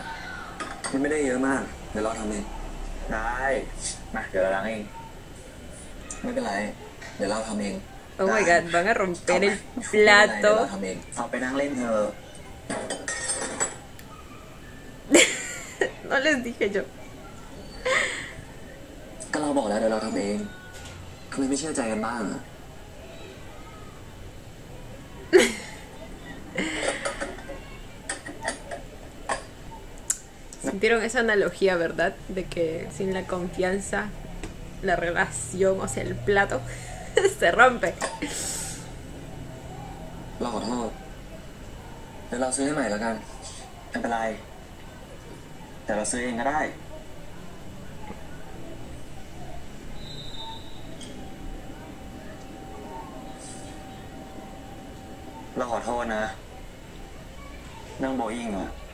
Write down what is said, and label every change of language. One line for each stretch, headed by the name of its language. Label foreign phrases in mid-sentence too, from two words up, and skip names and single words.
Thai: มันไม่ได้เยอะมากเดี๋ยวเราทำเองได้มาเดี๋ยวเราล้างเองไม่เป็นไรเดี๋ยวเราทำเอง
English: Oh my god,
Spanish: van a romper el
Thai: เดี๋ยวเรา
Spanish: plato.
Thai: ทำเอง เอาไปนั่งเล่นเถอะ
Spanish: No les dije yo.
Thai: ก็เราบอกแล้วเดี๋ยวเราทำเองทำไมไม่เชื่อใจกันบ้างอะ
Spanish: Sintieron esa analogía, ¿verdad? De que sin la confianza, la relación, o sea, el plato, se rompe.
Thai: เราขอโทษเดี๋ยวเราซื้อให้ใหม่แล้วกัน ไม่เป็นไร แต่เราซื้อเองก็ได้ เราขอโทษนะเรื่องโบอิงอะ